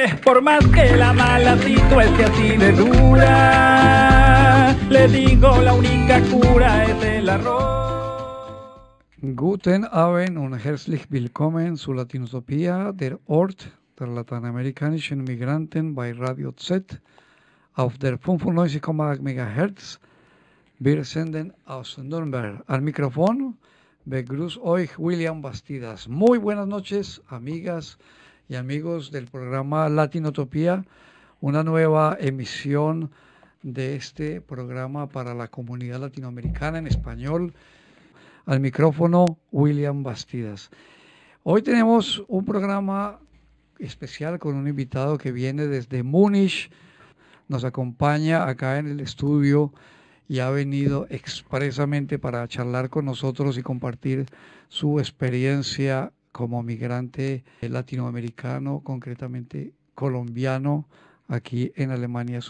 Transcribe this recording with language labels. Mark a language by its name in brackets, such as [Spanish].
[Spanish] Por más que la mala situación así de dura, le digo la única cura es el arroz. [German] Guten Abend und herzlich willkommen zu Latinotopia, der Ort der lateinamerikanischen Migranten bei Radio Z auf der 95,8 MHz. Wir senden aus Nürnberg. [Spanish] Al micrófono [German] begrüßt euch William Bastidas. [Spanish] Muy buenas noches, amigas y amigos del programa Latinotopía, una nueva emisión de este programa para la comunidad latinoamericana en español. Al micrófono, William Bastidas. Hoy tenemos un programa especial con un invitado que viene desde Múnich, nos acompaña acá en el estudio y ha venido expresamente para charlar con nosotros y compartir su experiencia como migrante latinoamericano, concretamente colombiano, aquí en Alemania.